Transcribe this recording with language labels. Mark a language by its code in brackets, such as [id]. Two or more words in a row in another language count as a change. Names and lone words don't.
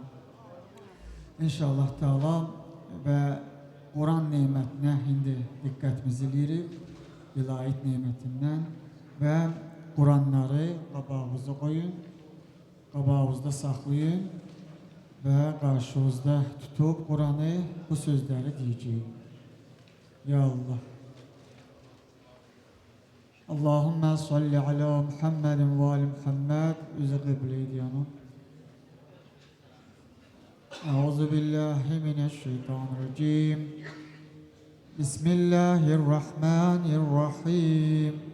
[az] İnşallah Teala və Quran nimətinə indi diqqətimizi eləyirik, vilayət nimətindən və Quranları qabağınıza qoyun, qabağınızda saxlayın və qarşınızda tutub Quranı bu sözləri deyəcəyik. [ar] يا الله. اللهم صل على محمد وآل محمد. [tr] Üzü kıbleydi yanım. [ar] أعوذ بالله من الشيطان الرجيم. بسم الله الرحمن الرحيم.